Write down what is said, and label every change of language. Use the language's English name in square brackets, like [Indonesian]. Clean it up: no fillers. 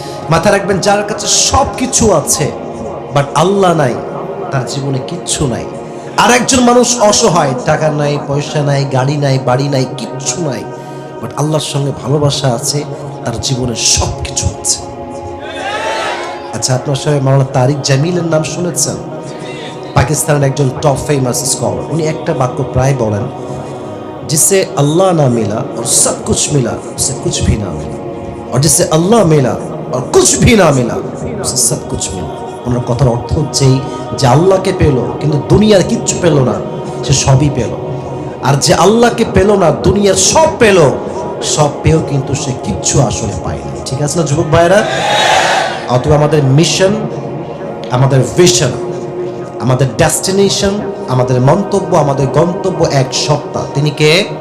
[Bangla] মাথায় রাখবেন, যার কাছে সব কিছু আছে বাট আল্লাহ নাই, তার জীবনে কিচ্ছু নাই। আর একজন মানুষ অসহায়, টাকা নাই, পয়সা নাই, গাড়ি নাই, বাড়ি নাই, কিচ্ছু নাই, বাট আল্লাহর সঙ্গে ভালোবাসা আছে, তার জীবনে সব কিছু আছে। আচ্ছা, আপনার সবাই মাওলানা তারিক জামিলের নাম শুনেছেন? পাকিস্তানের একজন টপ ফেমাস স্কলার। উনি একটা বাক্য প্রায় বলেন, [Hindi] जिससे अल्लाह ना मिला और सब कुछ मिला उसे कुछ भी ना मिला, और जिससे अल्लाह मिला और कुछ भी ना मिला उसे सब कुछ मिला। [Bangla] ওনার কথার অর্থ হচ্ছে যে আল্লাহকে পেল কিন্তু দুনিয়ার কিচ্ছু পেল না, সে সবই পেল। আর যে আল্লাহকে পেল না, দুনিয়ার সব পেল, সব পেয়েও কিন্তু সে কিচ্ছু আসলে পায়নি। ঠিক আছে না যুবক ভাইয়েরা? অথবা আমাদের মিশন, আমাদের ভিশন, আমাদের ডেস্টিনেশন, আমাদের মন্তব্য, আমাদের গন্তব্য এক সত্তা। তিনি কে?